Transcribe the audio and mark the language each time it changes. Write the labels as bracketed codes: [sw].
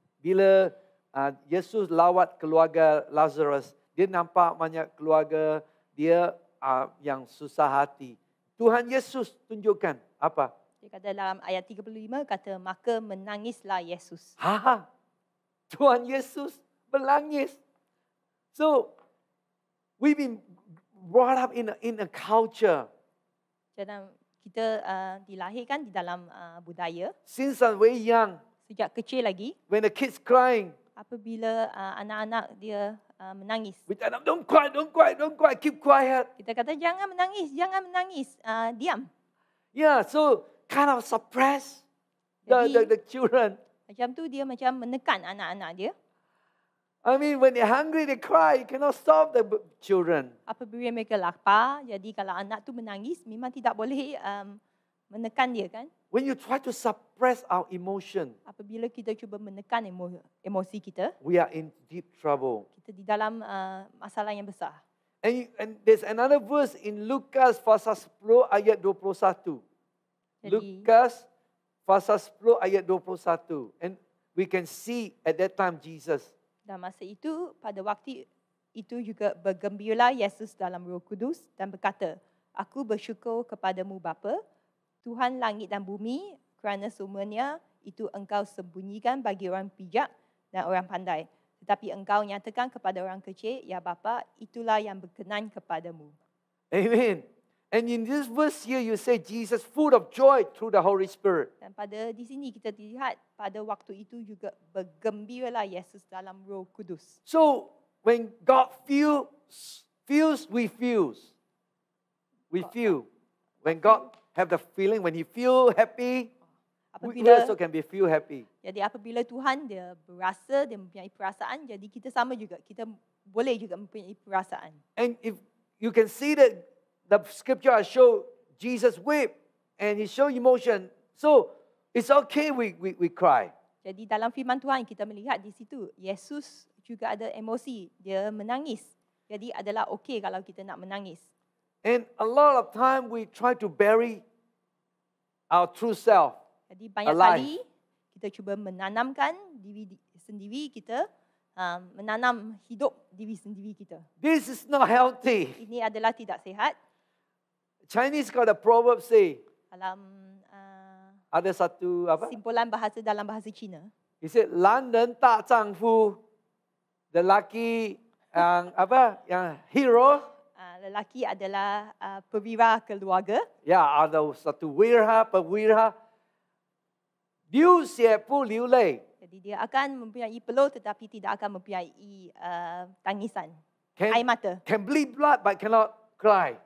[ms] Bila Yesus lawat keluarga Lazarus, dia nampak banyak keluarga dia yang susah hati. Tuhan Yesus tunjukkan apa? dia kata dalam ayat 35 kata maka menangislah Yesus. Tuhan Yesus menangis. [en] So we've been brought up in a culture. [ms] Jadi kita dilahirkan di dalam budaya [en] Since I'm very young, [ms] sejak kecil lagi [en] when the kids crying, [ms] apabila anak-anak dia menangis. [en] we tell them, don't cry, keep quiet. [ms] Kita kata jangan menangis, diam. [en] Yeah, so kind of suppress the children. [ms] Macam tu dia macam menekan anak-anak dia. [en] I mean, when they're hungry, they cry. You cannot stop the children. [ms] Apabila mereka lapar, jadi kalau anak tu menangis, memang tidak boleh menekan dia kan. [en] When you try to suppress our emotion, [ms] Apabila kita cuba menekan emosi kita, [en] we are in deep trouble. [ms] kita di dalam masalah yang besar. [en] And there's another verse in [ms] Lukas pasal 10 ayat 21. Lukas pasal 10 ayat 21. [en] And we can see at that time Jesus. [ms] Dan masa itu, pada waktu itu juga bergembiralah Yesus dalam Roh Kudus dan berkata, Aku bersyukur kepadamu Bapa, Tuhan langit dan bumi, kerana semuanya itu engkau sembunyikan bagi orang bijak dan orang pandai. Tetapi engkau nyatakan kepada orang kecil, ya Bapa, itulah yang berkenan kepadamu. Amen. [en] And in this verse here, you say Jesus full of joy through the Holy Spirit. [ms] Dan pada di sini kita lihat pada waktu itu juga bergembiralah Yesus dalam Roh Kudus. [en] So when God feels, we feel. We feel. When God have the feeling, when He feel happy, we also can feel happy. [ms] Jadi apabila Tuhan dia berasa, dia mempunyai perasaan, jadi kita sama juga. Kita boleh juga mempunyai perasaan. [en] And if you can see that the scripture I show, Jesus wept and He show emotion. So it's okay we cry. [ms] Jadi dalam firman Tuhan kita melihat di situ, Yesus juga ada emosi, dia menangis. Jadi adalah okey kalau kita nak menangis. [en] And a lot of time we try to bury our true self. [ms] Jadi banyak kali kita cuba menanamkan diri sendiri kita, menanam hidup diri sendiri kita. [en] This is not healthy. [ms] Ini adalah tidak sihat. [en] Chinese got a proverb say, [ms] Dalam ada satu apa? simpulan bahasa dalam bahasa Cina. [en] He said, [zh] 男人大丈夫, [ms] the lelaki yang apa? Yang hero. Lelaki adalah perwira keluarga. Ya, ada satu perwira. [zh] 流血不流泪. [ms] Jadi dia akan mempunyai peluh tetapi tidak akan mempunyai tangisan, air mata. [en] Can bleed blood but cannot cry.